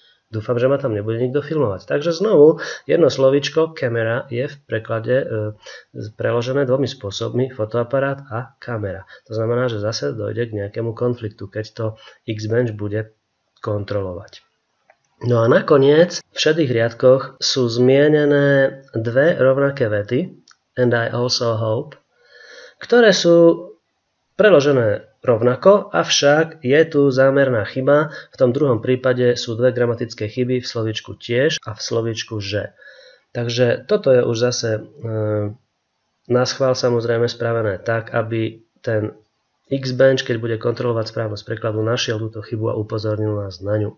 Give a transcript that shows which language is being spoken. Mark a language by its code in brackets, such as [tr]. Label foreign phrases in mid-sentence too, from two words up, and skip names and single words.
[sk] Dúfam, že ma tam nebude nikto filmovať. Takže znovu, jedno slovíčko camera je v preklade preložené dvomi spôsobmi, fotoaparát a kamera. To znamená, že zase dojde k nejakému konfliktu, keď to Xbench bude kontrolovať. No a nakoniec v šedých riadkoch sú zmienené dve rovnaké vety, [en] and I also hope, [sk] ktoré sú preložené rovnako, avšak je tu zámerná chyba. V tom druhom prípade sú dve gramatické chyby v slovíčku tiež a v slovíčku že. Takže toto je už zase naschvál samozrejme spravené tak, aby ten Xbench, keď bude kontrolovať správnosť prekladu, našiel túto chybu a upozornil nás na ňu.